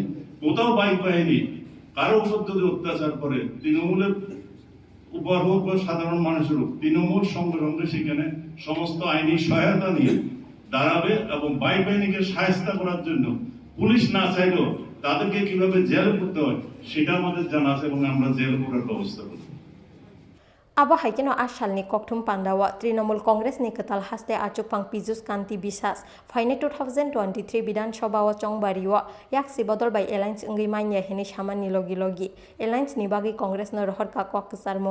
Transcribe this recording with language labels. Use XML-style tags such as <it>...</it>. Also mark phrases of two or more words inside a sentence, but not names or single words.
<bn>কোথাও বাইক বাহিনী কারো উপর যদি অত্যাচার করে, তৃণমূলের উপর হোক বা সাধারণ মানুষের হোক, তৃণমূল সঙ্গে সঙ্গে সেখানে সমস্ত আইনি সহায়তা নিয়ে দাঁড়াবে এবং বাইক বাহিনীকে সাহায্য করার জন্য পুলিশ না চাইলেও তাদেরকে কিভাবে জেল করতে হয় সেটা আমাদের জানা আছে এবং আমরা জেল করার ব্যবস্থা করব।</bn> <trp>Abo haikeno asalni kokthum pandawa Trinamool Congress ni ketal haste achupang Pijus Kanti Biswas faine 2023 Bidan Sabha o Chongbariwa yaksi bodol by Alliance ngi manya hini samani logi Alliance ni bagi Congress no rohor ka kok sarmo</trp>